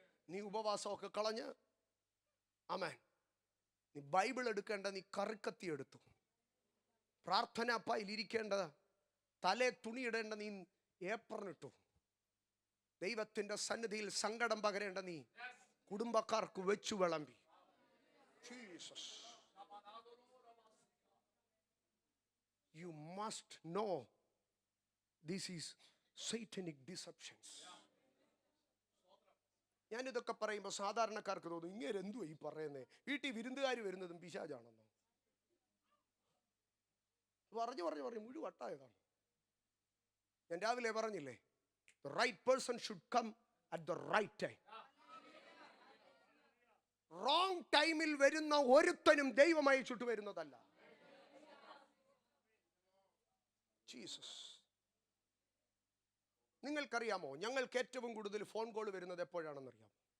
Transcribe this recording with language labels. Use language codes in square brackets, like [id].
[ml] നീ ഉപവാസമൊക്കെ കളഞ്ഞ്, ആമേൻ, നീ ബൈബിൾ എടുക്കേണ്ട നീ കറിക്കത്തി എടുത്തു. പ്രാർത്ഥന അപ്പായിലിരിക്കേണ്ട തലേ തുണിയിടേണ്ട നീ ഏപ്രണിട്ടു. ദൈവത്തിൻ്റെ സന്നിധിയിൽ സങ്കടം പകരേണ്ട നീ കുടുംബക്കാർക്ക് വെച്ചു വിളമ്പി. Jesus. [en] You must know this is satanic deceptions. [ml] ഞാനിതൊക്കെ പറയുമ്പോൾ സാധാരണക്കാർക്ക് തോന്നും, ഇങ്ങനെ എന്തുവാ ഈ പറയുന്നേ, വീട്ടിൽ വിരുന്നുകാർ വരുന്നതും പിശാചാണെന്നോ? പറഞ്ഞു പറഞ്ഞു പറഞ്ഞു മുഴുവൻ വട്ടായതാണ്. ഞാൻ രാവിലെ പറഞ്ഞില്ലേ, [en] the right person should come at the right time. [ml] wrong ടൈമിൽ വരുന്ന ഒരുത്തനും ദൈവമായി ചുട്ടു വരുന്നതല്ല. ജീസസ്. നിങ്ങൾക്കറിയാമോ, ഞങ്ങൾക്ക് ഏറ്റവും കൂടുതൽ ഫോൺ കോൾ വരുന്നത് എപ്പോഴാണെന്നറിയാമോ?